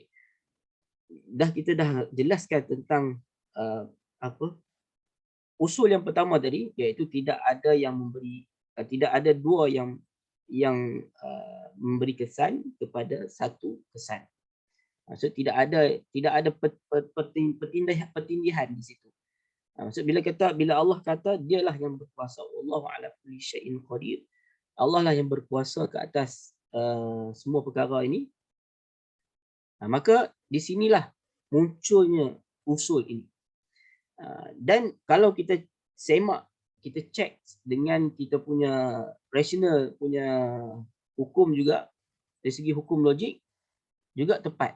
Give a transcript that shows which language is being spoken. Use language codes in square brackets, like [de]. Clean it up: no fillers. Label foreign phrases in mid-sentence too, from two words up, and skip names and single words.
[ms] Kita dah jelaskan tentang usul yang pertama tadi, iaitu tidak ada dua yang memberi kesan kepada satu kesan. Maksud tidak ada pertindihan di situ. Maksud bila Allah kata dialah yang berkuasa, [ar] الله على كل شيء قدير, [ms] Allah lah yang berkuasa ke atas semua perkara ini. Maka di sinilah munculnya usul ini. Dan kalau kita semak, kita cek dengan kita punya rasional punya hukum juga, dari segi hukum logik juga tepat.